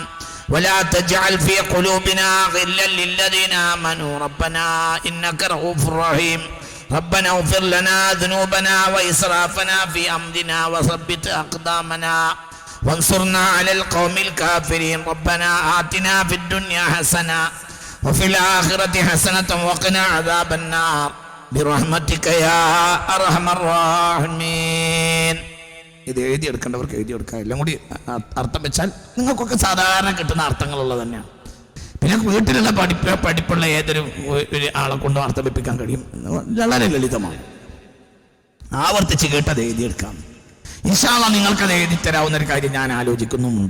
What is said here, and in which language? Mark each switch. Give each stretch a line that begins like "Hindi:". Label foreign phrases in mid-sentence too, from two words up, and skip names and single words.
Arabic: ولا تجعل في قلوبنا غلا للذين آمنوا ربنا إنك رؤوف رحيم ربنا اغفر لنا ذنوبنا وإسرافنا في أمرنا وثبت أقدامنا وانصرنا على القوم الكافرين ربنا آتنا في الدنيا حسنة وفي الآخرة حسنة وقنا عذاب النار برحمتك يا أرحم الراحمين.
Malayalam: ഇത് എഴുതിയെടുക്കേണ്ടവർക്ക് എഴുതിയെടുക്കാം. എല്ലാം കൂടി അർത്ഥം വെച്ചാൽ നിങ്ങൾക്കൊക്കെ സാധാരണ കിട്ടുന്ന അർത്ഥങ്ങളുള്ളത് തന്നെയാണ്. പിന്നെ വീട്ടിലുള്ള പഠിപ്പുള്ള ഏതൊരു ആളെ കൊണ്ടും അർത്ഥം വെപ്പിക്കാൻ കഴിയും. വളരെ ലളിതമാണ്. ആവർത്തിച്ച് കേട്ടത് എഴുതിയെടുക്കാം.
Arabic: إن شاء الله
Malayalam: നിങ്ങൾക്കത് എഴുതി തരാവുന്ന ഒരു കാര്യം ഞാൻ ആലോചിക്കുന്നുമുണ്ട്.